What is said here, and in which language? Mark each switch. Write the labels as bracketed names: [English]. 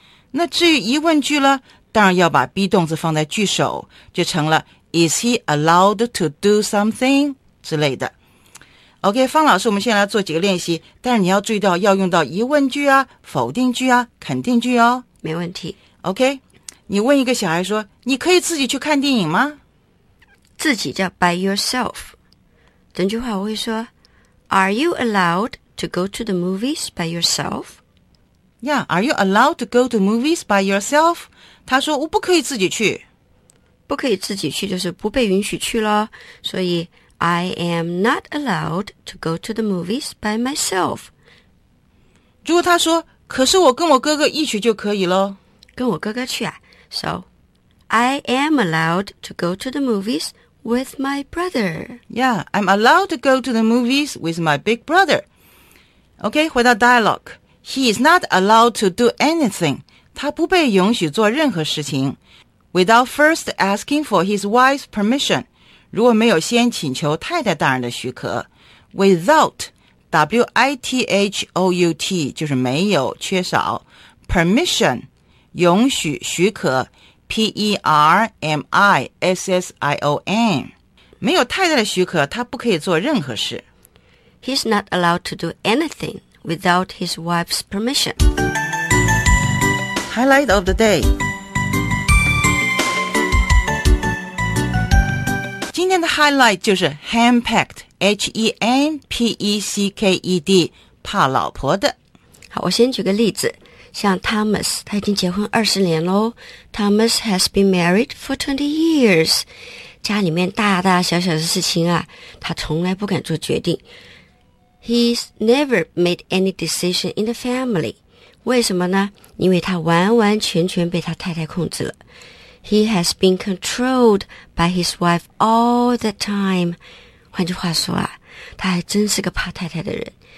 [Chinese] 那至于疑问句呢，当然要把 be 动词放在句首，就成了 [English] Is he allowed to do something [Chinese] 之类的。 OK, 方老师，我们先来做几个练习，但是你要注意到要用到疑问句啊、否定句啊、肯定句哦。没问题。 OK,你问一个小孩说，你可以自己去看电影吗？自己叫 [English] by yourself. [Chinese] 整句话我会说 [English] Are you allowed to go to the movies by yourself? Yeah, are you allowed to go to movies by yourself? [Chinese] 他说我不可以自己去。不可以自己去就是不被允许去咯。 [English] 所以 I am not allowed to go to the movies by myself. [Chinese] 如果他说可是我跟我哥哥一起就可以咯。跟我哥哥去啊。 [English] So, I am allowed to go to the movies with my brother. Yeah, I'm allowed to go to the movies with my big brother. Okay, [Chinese] 回到 [English] dialogue. He is not allowed to do anything. [Chinese] 他不被允许做任何事情。 [English] Without first asking for his wife's permission. [Chinese] 如果没有先请求太太大人的许可。 Without, W-I-T-H-O-U-T, 就是没有、缺少。 Permission,允许、许可 P-E-R-M-I-S-S-I-O-N 没有太太的许可他不可以做任何事。 [English] He's not allowed to do anything without his wife's permission. Highlight of the day. [Chinese] 今天的 highlight 就是 hand-packed H-E-N-P-E-C-K-E-D 怕老婆的。好，我先举个例子，像 Thomas, 他已经结婚20年咯。 [English] Thomas has been married for 20 years. [Chinese] 家里面大大小小的事情啊，他从来不敢做决定。 [English] He's never made any decision in the family. [Chinese] 为什么呢？因为他完完全全被他太太控制了。 [English] He has been controlled by his wife all the time. [Chinese] 换句话说啊，他还真是个怕太太的人。